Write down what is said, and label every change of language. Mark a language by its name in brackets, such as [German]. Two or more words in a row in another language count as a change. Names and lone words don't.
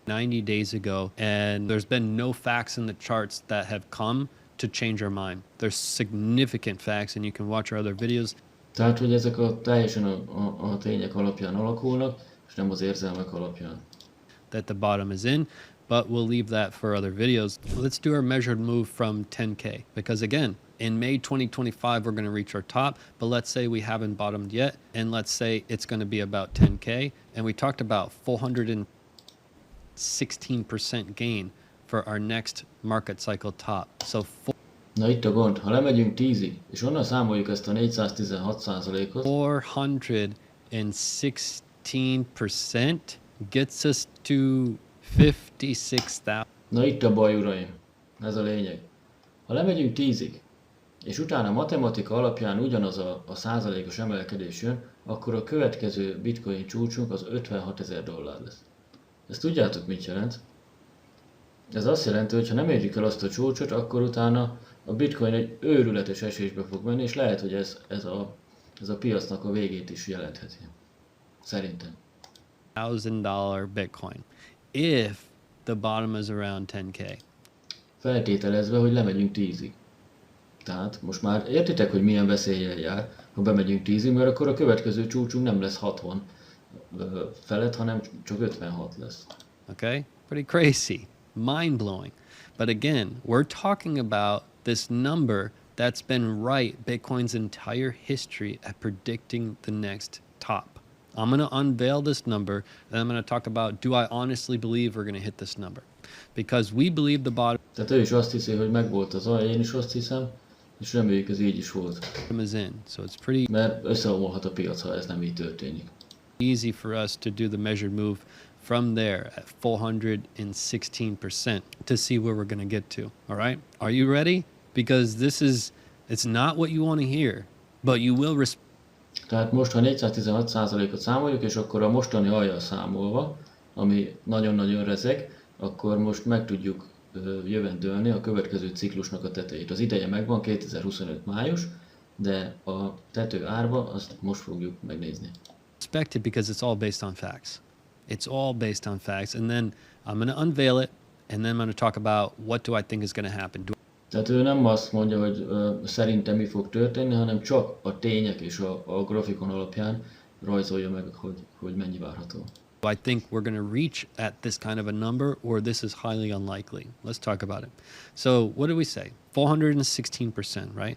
[English] 90 days ago, and there's been no facts in the charts that have come to change our mind. There's significant facts, and you can watch our other videos. [Hungarian] Tehát, hogy ezek teljesen a tények alapján alakulnak, és nem az érzelmek alapján. [English] That the bottom is in, but we'll leave that for other videos. Let's do our measured move from 10K, because again, in May 2025, we're going to reach our top, but let's say we haven't bottomed yet, and let's say it's going to be about 10K, and we talked about 416% gain for our next market cycle top. So [Hungarian] Na itt a gond, ha lemegyünk 10-ig, és onnan számoljuk ezt a 416%-ot, [English] 416% gets us to 56,000. [Hungarian] Na itt a baj, uraim, ez a lényeg. Ha lemegyünk 10-ig, és utána a matematika alapján ugyanaz a százalékos emelkedés jön, akkor a következő bitcoin csúcsunk az $56,000 lesz. Ezt tudjátok, mit jelent? Ez azt jelenti, hogy ha nem érjük el azt a csúcsot, akkor utána a bitcoin egy őrületes esésbe fog menni, és lehet, hogy ez a piacnak a végét is jelentheti. Szerintem. [English] $1,000 Bitcoin if the bottom is around 10K. [Hungarian] Feltételezve, hogy lemegyünk 10-ig. Tehát most már értitek, hogy milyen veszéllyel jár, ha bemegyünk 10-ig, mert akkor a következő csúcsunk nem lesz 60 felett, hanem csak 56 lesz. [English] Okay? Pretty crazy. Mind-blowing. But again, we're talking about this number that's been right Bitcoin's entire history at predicting the next top. I'm going to unveil this number, and I'm going to talk about, do I honestly believe we're going to hit this number? Because we believe the bottom [Hungarian] Tehát ő is azt hiszi, hogy megvolt az alja, én is azt hiszem, és reméljük ez így is volt. [English] is in. So it's pretty [Hungarian] Mert összeomolhat a piac, ha ez nem így történik. [English] easy for us to do the measured move from there at 416% to see where we're going to get to. All right? Are you ready? Because it's not what you want to hear, but you will [Hungarian] Tehát most, ha 416%-ot számoljuk, és akkor a mostani alja számolva, ami nagyon-nagyon rezeg, akkor most meg tudjuk jövendölni a következő ciklusnak a tetejét. Az ideje megvan, 2025 május, de a tető árba azt most fogjuk megnézni. [English] respect it because it's all based on facts. It's all based on facts. And then I'm going to unveil it, and then I'm going to talk about what do I think is going to happen. [Hungarian] Tehát ő nem azt mondja, hogy szerintem mi fog történni, hanem csak a tények és a grafikon alapján rajzolja meg, hogy mennyi várható. [English] Do I think we're going to reach at this kind of a number, or this is highly unlikely? Let's talk about it. So what do we say? 416%, right?